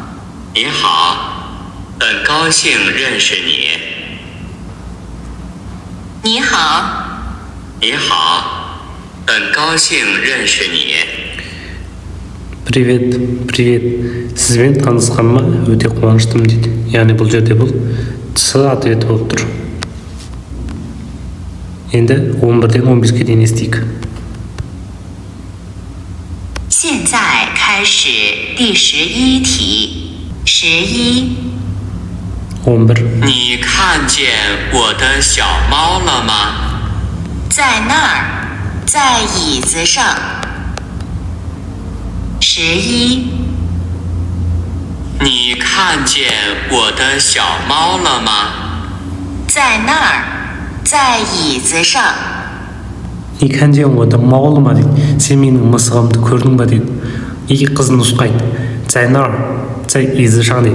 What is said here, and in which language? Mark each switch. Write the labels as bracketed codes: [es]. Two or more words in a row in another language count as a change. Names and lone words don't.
[zh] 你好，很高兴认识你。你好。你好，很高兴认识你。 [ru] Привет, привет. [kk] Сізбен танысқаныма өте қуаныштымын дейді. Яғни бұл жерде бұл С ответі болып тұр. Енді 11-ден 15-ге дейін естейік. [zh] 现在开始第11题。11。 11. 你看见我的小猫了吗？在那儿，在椅子上。11。你看见我的小猫了吗？在那儿，在椅子上。你看见我的猫了吗 дейді. [kk] Сен менің мысығымды көрдің ба дейді. Екі қызын нұсқайды. [zh] 在那儿, 在椅子上 дейді.